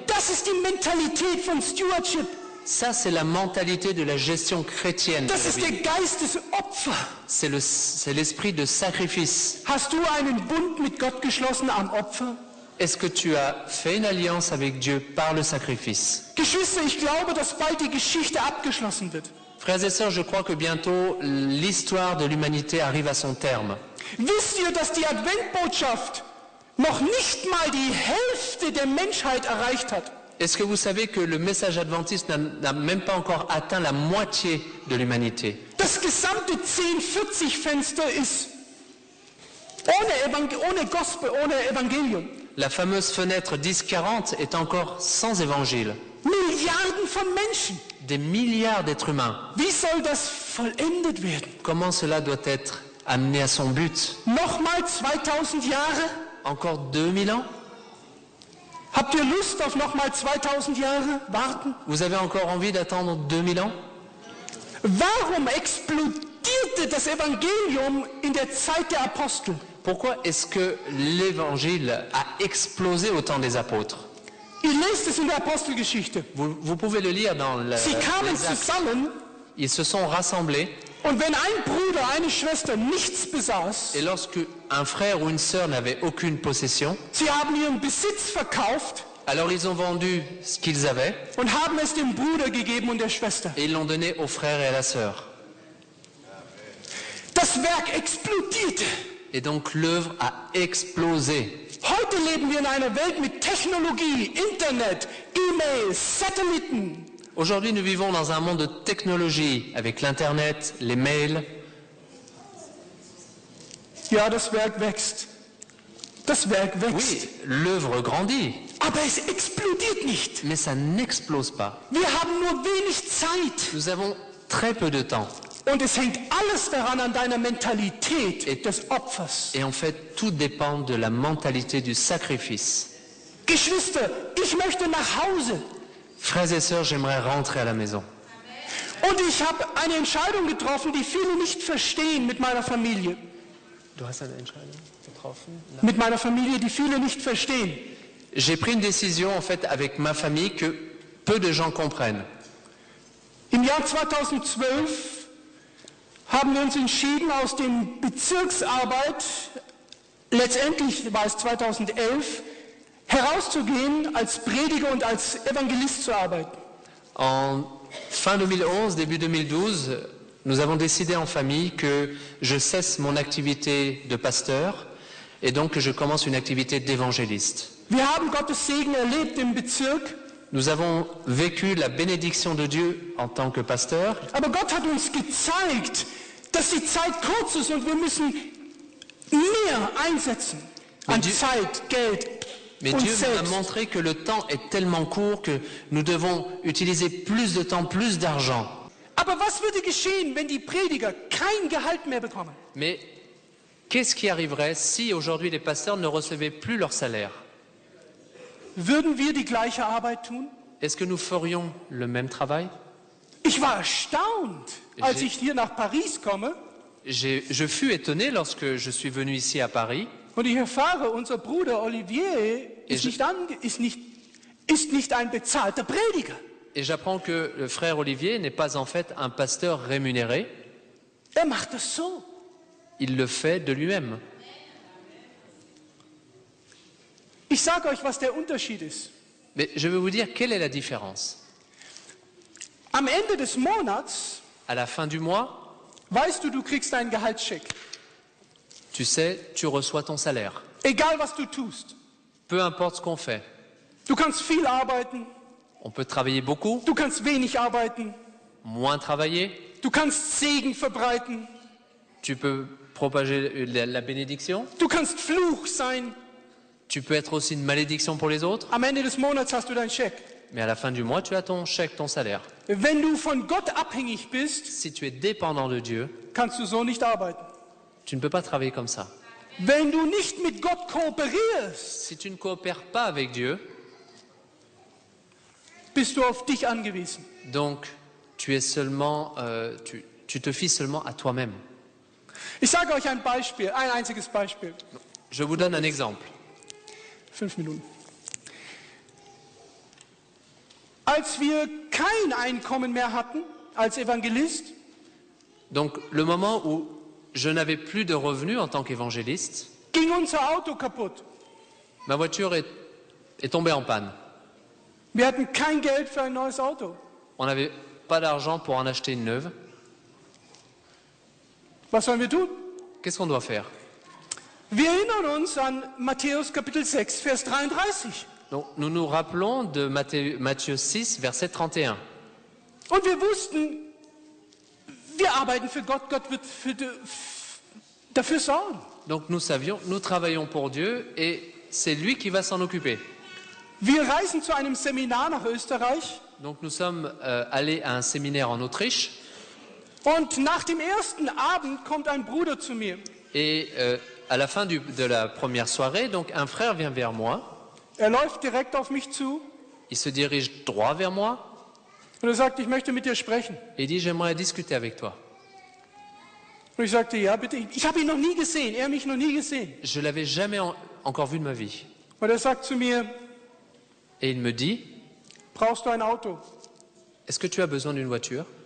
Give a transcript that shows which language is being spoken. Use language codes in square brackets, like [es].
[de] Das ist die Mentalität von Stewardship. [fr] Ça, c'est la mentalité de la gestion chrétienne. de [de] Das [fr] la [de] ist [fr] vie. [de] der Geist des Opfers. [fr] C'est l'esprit de sacrifice. [de] Hast du einen Bund mit Gott geschlossen am Opfer? [fr] Est-ce que tu as fait une alliance avec Dieu par le sacrifice? [de] Geschwister, ich glaube, dass bald die Geschichte abgeschlossen wird. [fr] Frères et sœurs, je crois que bientôt l'histoire de l'humanité arrive à son terme. [de] Wisst ihr, dass die Adventbotschaft noch nicht mal die Hälfte der Menschheit erreicht hat? [fr] Est-ce que vous savez que le message adventiste n'a même pas encore atteint la moitié de l'humanité? [de] Das gesamte 1040-Fenster ist ohne Gospel, ohne Evangelium. [fr] La fameuse fenêtre 10-40 est encore sans évangile. [de] Milliarden von Menschen. [fr] Des milliards d'êtres humains. [de] Wie soll das vollendet werden? [fr] Comment cela doit être amené à son but? [de] Nochmal 2000 Jahre? [fr] Encore 2000 ans? [de] Habt ihr Lust auf nochmal 2000 Jahre warten? [fr] Vous avez encore envie d'attendre 2000 ans? [de] Warum explodierte das Evangelium in der Zeit der Apostel? [fr] Pourquoi est-ce que l'évangile a explosé au temps des apôtres? [de] Ihr lest es in der Apostelgeschichte. [fr] Vous pouvez le lire dans [de] Sie kamen [fr] les Actes. [de] zusammen [fr] Ils se sont rassemblés [de] und wenn ein Bruder, eine Schwester nichts besaß, [fr] et lorsque un frère ou une sœur n'avait aucune possession, [de] sie haben ihren Besitz verkauft [fr] alors ils ont vendu ce qu'ils avaient [de] und haben es dem Bruder gegeben und der Schwester. [fr] et ils l'ont donné au frère et à la sœur. [de] Das Werk explodierte. [fr] Et donc l'œuvre a explosé. [de] Heute leben wir in einer Welt mit Technologie, Internet, E-Mails, Satelliten. [fr] Aujourd'hui, nous vivons dans un monde de technologie, avec l'Internet, les mails. [de] Ja, das Werk wächst. Das Werk wächst. [fr] Oui, l'œuvre grandit, [de] Aber es explodiert nicht. [fr] mais ça n'explose pas. [de] Wir haben nur wenig Zeit. [fr] Nous avons très peu de temps. [de] Und es hängt alles daran an deiner Mentalität des Opfers. [fr] Et en fait, tout dépend de la mentalité du sacrifice. [de] Geschwister, ich möchte nach Hause. [fr] Frères et sœurs, j'aimerais rentrer à la maison. [de] Und ich habe eine Entscheidung getroffen, die viele nicht verstehen mit meiner Familie. Du hast eine Entscheidung getroffen? Mit meiner Familie, die viele nicht verstehen. [fr] J'ai pris une décision en fait avec ma famille que peu de gens comprennent. [de] Im Jahr 2012 haben wir uns entschieden, aus dem Bezirksarbeit, letztendlich war es 2011, herauszugehen, als Prediger und als Evangelist zu arbeiten. [fr] En fin 2011, début 2012, nous avons décidé en famille que je cesse mon activité de pasteur et donc que je commence une activité d'évangéliste. [de] Wir haben Gottes Segen erlebt im Bezirk, [fr] Nous avons vécu la bénédiction de Dieu en tant que pasteur, [de] aber Gott hat uns gezeigt, dass die Zeit kurz ist und wir müssen mehr einsetzen an [fr] Dieu- [de] Zeit, Geld [fr] mais [de] und [fr] Dieu nous a [de] selbst. [fr] montré que le temps est tellement court que nous devons utiliser plus de temps, plus d'argent. [de] Aber was würde geschehen, wenn die Prediger kein Gehalt mehr bekommen? [fr] Mais qu'est-ce qui arriverait si aujourd'hui les pasteurs ne recevaient plus leur salaire? [de] Würden wir die gleiche Arbeit tun? [fr] Est-ce que nous ferions le même travail? [de] Ich war erstaunt, als [fr] J'ai- [de] ich hier nach Paris komme [fr] Je fus étonné lorsque je suis venu ici à Paris [de] und ich erfahre, unser Bruder Olivier ist Ich- nicht ein bezahlter Prediger. [fr] et j'apprends que le frère Olivier n'est pas en fait un pasteur rémunéré, [de] Er macht das so. [fr] il le fait de lui-même. [de] Ich sage euch, was der Unterschied ist. [fr] Mais je vais vous dire quelle est la différence. [de] Am Ende des Monats [fr] À la fin du mois, [de] weißt du, du kriegst einen Gehaltscheck. [fr] tu sais, tu reçois ton salaire. [de] Egal, was du tust. [fr] Peu importe ce qu'on fait. [de] Du kannst viel arbeiten, [fr] On peut travailler beaucoup, [de] du kannst wenig arbeiten, [fr] moins travailler, [de] du kannst Segen verbreiten, [fr] tu peux propager la bénédiction, [de] du kannst Fluch sein. [fr] tu peux être aussi une malédiction pour les autres, [de] Am Ende des Monats hast du deinen Scheck. [fr] mais à la fin du mois, tu as ton chèque, ton salaire. [de] Wenn du von Gott abhängig bist, [fr] Si tu es dépendant de Dieu, [de] kannst du so nicht arbeiten. [fr] tu ne peux pas travailler comme ça. [de] Wenn du nicht mit Gott kooperierst, [fr] Si tu ne coopères pas avec Dieu, [de] bist du auf dich angewiesen. [fr] donc tu es seulement, tu te fies seulement à toi-même. [de] Ich sage euch ein Beispiel, ein einziges Beispiel. [fr] Je vous donne un exemple. [de] 5 Minuten. Als wir kein Einkommen mehr hatten als Evangelist, [fr] Donc le moment où je n'avais plus de revenus en tant qu'évangéliste, [de] ging unser Auto kaputt. [fr] ma voiture est tombée en panne. [de] Wir hatten kein Geld für ein neues Auto. [fr] On n'avait pas d'argent pour en acheter une neuve. [de] Was sollen wir tun? [fr] Qu'est-ce qu'on doit faire? [de] Wir erinnern uns an Matthäus Kapitel 6, Vers 33. [fr] Donc, nous nous rappelons de Matthieu 6, verset 31. [de] Und wir wussten, wir arbeiten für Gott, Gott wird dafür sorgen. [fr] Donc nous savions, nous travaillons pour Dieu et c'est lui qui va s'en occuper. [de] Wir reisen zu einem Seminar nach Österreich [fr] Donc nous sommes allés à un séminaire en Autriche [de] und nach dem ersten Abend kommt ein Bruder zu mir. [fr] et à la fin de la première soirée, donc un frère vient vers moi, [de] Er läuft direkt auf mich zu [fr] il se dirige droit vers moi [de] und er sagt, ich möchte mit dir sprechen. [fr] et il dit j'aimerais discuter avec toi. [de] Und ich sagte, ja bitte, ich habe ihn noch nie gesehen, er mich noch nie gesehen. [fr] Je l'avais jamais encore vu de ma vie. [de] Und er sagt zu mir, [fr] Et il me dit, [de] brauchst du ein Auto? [fr] est-ce que tu as besoin d'une voiture?